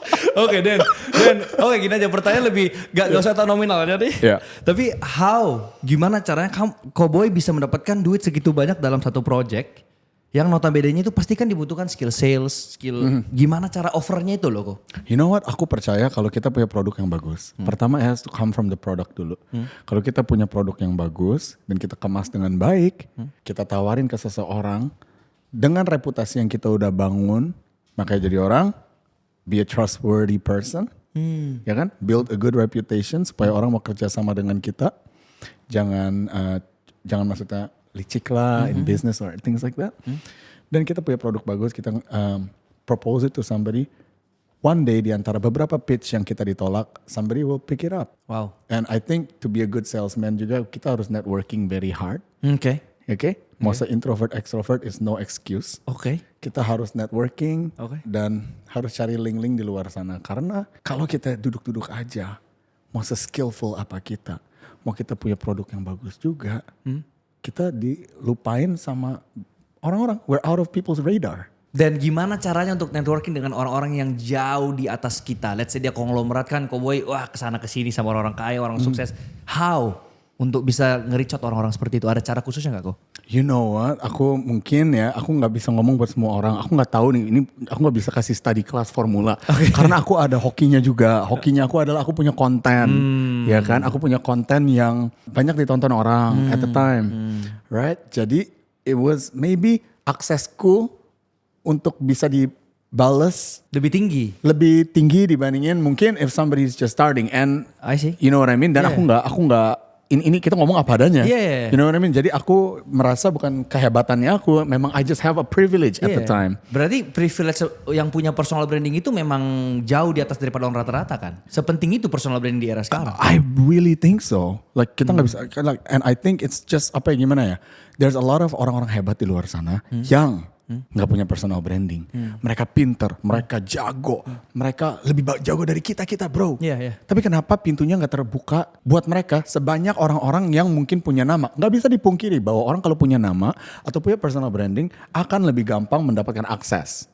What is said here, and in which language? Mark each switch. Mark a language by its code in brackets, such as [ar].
[id] Oke Dan, oke gini aja pertanyaan lebih gak usah tahu nominalnya deh. [en] Yeah. [id] Tapi gimana caranya Koboi bisa mendapatkan duit segitu banyak dalam satu project yang notabene-nya itu pasti kan dibutuhkan skill sales, skill gimana cara offernya itu loh kok. [en] You know what? [id] Aku percaya kalau kita punya produk yang bagus. Pertama [en] it has to come from the product [id] dulu. Kalau kita punya produk yang bagus dan kita kemas dengan baik, kita tawarin ke seseorang dengan reputasi yang kita udah bangun, makanya jadi orang, [en] be a trustworthy person, [id] ya kan? [en] Build a good reputation [id] supaya orang mau kerja sama dengan kita. Jangan maksudnya licik lah [en] in business or things like that. [id] Dan kita punya produk bagus, kita [en] propose it to somebody. One day [id] di antara beberapa pitch yang kita ditolak, [en] somebody will pick it up. Wow. And I think to be a good salesman [id] juga kita harus [en] networking very hard. [id] Oke. Mau se-introvert extrovert [en] is no excuse. [id] Oke. Kita harus networking dan harus cari link-link di luar sana. Karena kalau kita duduk-duduk aja, mau se-skillful apa kita, mau kita punya produk yang bagus juga, kita dilupain sama orang-orang. [en] We're out of people's radar. [id] Dan gimana caranya untuk networking dengan orang-orang yang jauh di atas kita? [en] Let's say [id] dia konglomerat kan, Koboi wah kesana kesini sama orang-orang kaya, orang sukses. [en] How? [id] Untuk bisa nge-reach out orang-orang seperti itu, ada cara khususnya gak kok? [en] You know what, [id] aku gak bisa ngomong buat semua orang. Aku gak tahu nih, ini aku gak bisa kasih study class formula. Karena aku ada hokinya juga. Hokinya aku adalah aku punya konten. Ya kan, aku punya konten yang banyak ditonton orang [en] at the time. Right, [id] jadi [en] it was maybe [id] aksesku untuk bisa dibales lebih tinggi dibandingin mungkin [en] if somebody is just starting. And I see. You know what I mean? [id] Dan aku nggak ini kita ngomong apa adanya. [en] You know what I mean? [id] Jadi aku merasa bukan kehebatannya aku, memang [en] I just have a privilege at the time. [id] Berarti privilege yang punya personal branding itu memang jauh di atas daripada orang rata-rata kan? Sepenting itu personal branding di era sekarang. [en] I really think so. Like [id] kita nggak bisa, [en] and I think it's just [id] gimana ya? [en] There's a lot of [id] orang-orang hebat di luar sana yang nggak punya personal branding. Mereka pinter, mereka jago, mereka lebih jago dari kita bro. Tapi kenapa pintunya nggak terbuka buat mereka sebanyak orang-orang yang mungkin punya nama? Nggak bisa dipungkiri bahwa orang kalau punya nama atau punya personal branding akan lebih gampang mendapatkan akses.